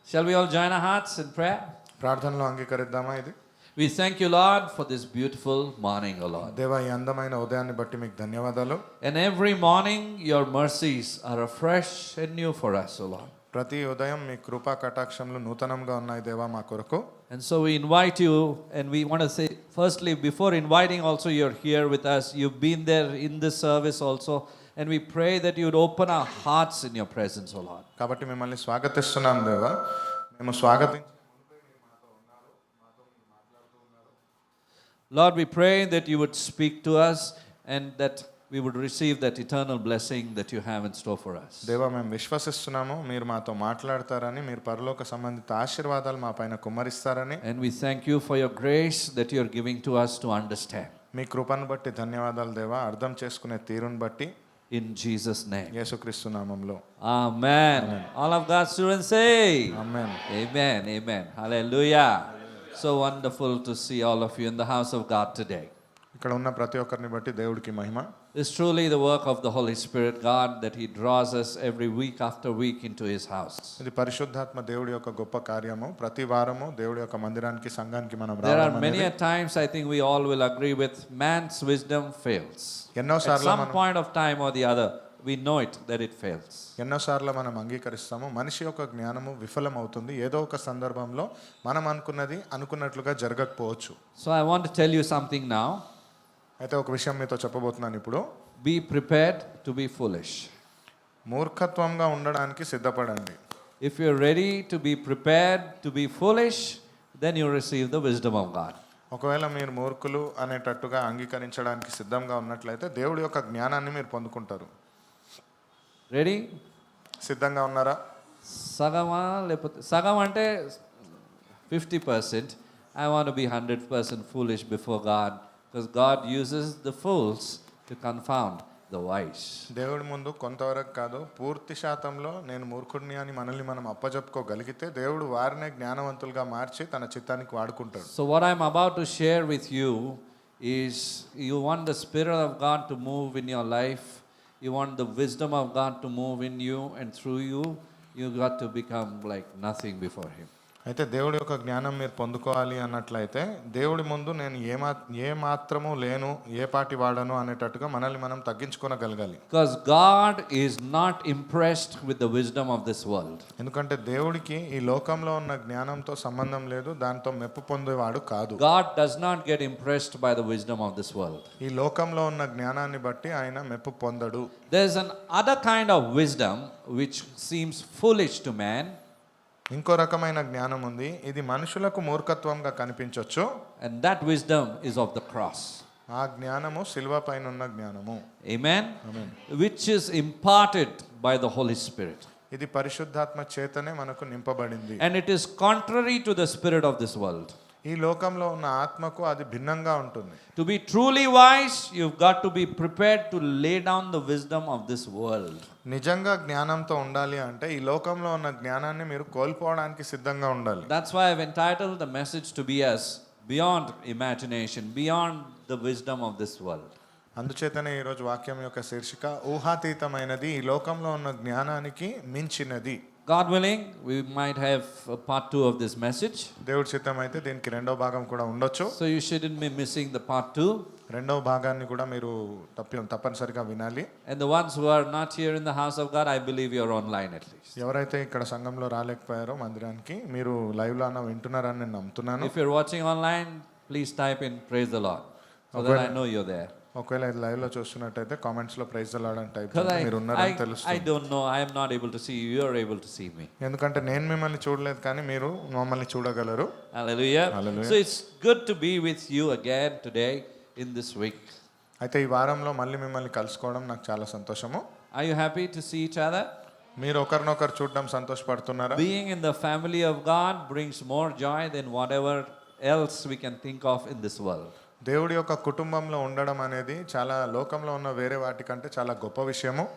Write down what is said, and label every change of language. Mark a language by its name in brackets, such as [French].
[English] Shall we all join our hearts in prayer? [Telugu] ప్రార్థనలో అంగీకరిద్దామా? ఇది [English] We thank you, Lord, for this beautiful morning, O Lord. [Telugu] దేవా, ఈ అందమైన ఉదయాన్ని బట్టి మీకు ధన్యవాదాలు. [English] And every morning your mercies are afresh and new for us, O Lord. [Telugu] ప్రతి ఉదయం మీ కృపా కటాక్షములు నూతనంగా ఉన్నాయి దేవా మా కొరకు. [English] And so we invite you, and we want to say, firstly, before inviting also, you're here with us. You've been there in this service also. And we pray that you would open our hearts in your presence, O Lord. [Telugu] కాబట్టి మిమ్మల్ని స్వాగతిస్తున్నాం దేవా. మేము స్వాగతించే [English] Lord, we pray that you would speak to us and that we would receive that eternal blessing that you have in store for us. [Telugu] దేవా, మేము విశ్వసిస్తున్నాము మీరు మాతో మాట్లాడతారని, మీరు పరలోక సంబంధిత ఆశీర్వాదాలు మా పైన కుమ్మరిస్తారని. [English] And we thank you for your grace that you are giving to us to understand. [Telugu] మీ కృపను బట్టి ధన్యవాదాలు దేవా, అర్థం చేసుకునే తీరును బట్టి. [English] In Jesus' name. [Telugu] యేసుక్రీస్తు నామములో. [English] Amen. All of God's students say, [Telugu] amen. [English] Amen. Amen. Hallelujah. So wonderful to see all of you in the house of God today. [Telugu] ఇక్కడ ఉన్న ప్రతి ఒక్కరిని బట్టి దేవుడికి మహిమ. [English] It's truly the work of the Holy Spirit, God, that He draws us every week after week into His house. [Telugu] ఇది పరిశుద్ధాత్మ దేవుడి యొక్క గొప్ప కార్యము. ప్రతి వారము దేవుడి యొక్క మందిరానికి, సంఘానికి మనం [English] There are [Telugu] రావడం [English] many [Telugu] అనేది. [English] times I think we all will agree with man's wisdom fails. At [Telugu] ఎన్నోసార్లు [English] some [Telugu] మనం [English] point of time or the other, we know it that it fails. [Telugu] ఎన్నోసార్లు మనం అంగీకరిస్తాము మనిషి యొక్క జ్ఞానము విఫలమవుతుంది. ఏదో ఒక సందర్భంలో మనం అనుకున్నది అనుకున్నట్లుగా జరగకపోవచ్చు. [English] So I want to tell you something now. [Telugu] అయితే ఒక విషయం మీతో చెప్పబోతున్నాను ఇప్పుడు. [English] Be prepared to be foolish. [Telugu] మూర్ఖత్వంగా ఉండడానికి సిద్ధపడండి. [English] If you're ready to be prepared to be foolish, then you receive the wisdom of God. [Telugu] ఒకవేళ మీరు మూర్ఖులు అనేటట్టుగా అంగీకరించడానికి సిద్ధంగా ఉన్నట్లయితే దేవుడి యొక్క జ్ఞానాన్ని మీరు పొందుకుంటారు. [English] Ready? [Telugu] సిద్ధంగా ఉన్నారా? సగమా లేకపోతే సగం అంటే 50%. [English] I want to be 100% foolish before God, because God uses the fools to confound the wise. [Telugu] దేవుడి ముందు కొంతవరకు కాదు, పూర్తి శాతంలో నేను మూర్ఖుడిని అని మనల్ని మనం అప్పజెప్పుకోగలిగితే దేవుడు వారినే జ్ఞానవంతులుగా మార్చి తన చిత్తానికి వాడుకుంటాడు. [English] So what I'm about to share with you is, you want the Spirit of God to move in your life, you want the wisdom of God to move in you and through you, you got to become like nothing before Him. [Telugu] అయితే దేవుడి యొక్క జ్ఞానం మీరు పొందుకోవాలి అన్నట్లయితే దేవుడి ముందు నేను ఏ మాత్రము లేను, ఏ పాటి వాడను అనేటట్టుగా మనల్ని మనం తగ్గించుకోగలగాలి. [English] Because God is not impressed with the wisdom of this world. [Telugu] ఎందుకంటే దేవుడికి ఈ లోకంలో ఉన్న జ్ఞానంతో సంబంధం లేదు, దాంతో మెప్పు పొందేవాడు కాదు. [English] God does not get impressed by the wisdom of this world. [Telugu] ఈ లోకంలో ఉన్న జ్ఞానాన్ని బట్టి ఆయన మెప్పు పొందడు. [English] There's an other kind of wisdom which seems foolish to man. [Telugu] ఇంకో రకమైన జ్ఞానం ఉంది, ఇది మనుషులకు మూర్ఖత్వంగా కనిపించవచ్చు. [English] And that wisdom is of the cross. [Telugu] ఆ జ్ఞానము సిలువ పైన ఉన్న జ్ఞానము. [English] Amen? Amen. Which is imparted by the Holy Spirit. [Telugu] ఇది పరిశుద్ధాత్మ చేతనే మనకు నింపబడింది. [English] And it is contrary to the spirit of this world. [Telugu] ఈ లోకంలో ఉన్న ఆత్మకు అది భిన్నంగా ఉంటుంది. [English] To be truly wise, you've got to be prepared to lay down the wisdom of this world. [Telugu] నిజంగా జ్ఞానంతో ఉండాలి అంటే ఈ లోకంలో ఉన్న జ్ఞానాన్ని మీరు కోల్పోవడానికి సిద్ధంగా ఉండాలి. [English] That's why I've entitled the message to be as beyond imagination, beyond the wisdom of this world. [Telugu] అందుచేతనే ఈరోజు వాక్యం యొక్క శీర్షిక ఊహాతీతమైనది, ఈ లోకంలో ఉన్న జ్ఞానానికి మించినది. [English] God willing, we might have a part 2 of this message. [Telugu] దేవుడి చిత్తం అయితే దీనికి రెండో భాగం కూడా ఉండొచ్చు. [English] So you shouldn't be missing the part 2. [Telugu] రెండవ భాగాన్ని కూడా మీరు తప్పనిసరిగా వినాలి. [English] And the ones who are not here in the house of God, I believe you're online at least. [Telugu] ఎవరైతే ఇక్కడ సంఘంలో రాలేకపోయారో మందిరానికి, మీరు లైవ్ లో వింటున్నారని నేను నమ్ముతున్నాను. [English] If you're watching online, please type in praise the Lord, so that I know you're there. [Telugu] ఒకవేళ live లో చూస్తున్నట్టయితే కామెంట్స్ లో [English] praise the lord [Telugu] అని టైప్ [English] Because [Telugu] చేయండి, మీరు ఉన్నారని [English] I [Telugu] తెలుస్తుంది. [English] don't know, I am not able to see you, you're able to see me. [Telugu] ఎందుకంటే నేను మిమ్మల్ని చూడలేదు కానీ మీరు మమ్మల్ని చూడగలరు. [English] Hallelujah. Hallelujah. So it's good to be with you again today in this week. [Telugu] అయితే ఈ వారంలో మళ్ళీ మిమ్మల్ని కలుసుకోవడం నాకు చాలా సంతోషము. [English] Are you happy to see each other? [Telugu] మీరు ఒకరినొకరు చూడడం సంతోషపడుతున్నారా? [English] Being in the family of God brings more joy than whatever else we can think of in this world. [Telugu] దేవుడి యొక్క కుటుంబంలో ఉండడం అనేది చాలా లోకంలో ఉన్న వేరే వాటి కంటే చాలా గొప్ప విషయము.